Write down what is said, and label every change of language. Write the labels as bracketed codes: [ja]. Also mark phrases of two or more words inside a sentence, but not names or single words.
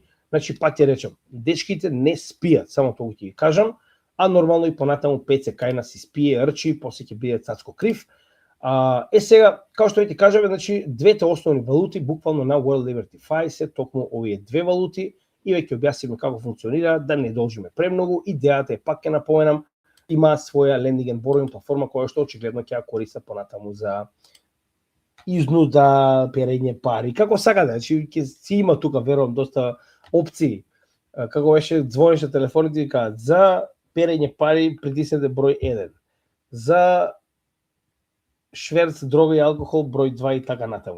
[mk] Значи, пак ќе речем, дечките не спијат, само тоа ќе ви кажам, а нормално и понатаму PC кајна си спие, рчи, после ќе биде цацко крив. Сега, како што ви кажаме, значи, двете основни валути, буквално на World Liberty Fi, се токму овие две валути, и веќе објаснивме како функционира, да не должиме премногу. Идејата е, пак ќе напоменам, има своја [en] lending and borrowing [mk] платформа која што очигледно ќе ја користа понатаму за изнуда, перење пари, како сакате, значи ќе си има тука верувам доста опции. Како беше звониш на телефоните и кажат за перење пари притиснете број 1. За шверц, дрога и алкохол број 2 и така натаму.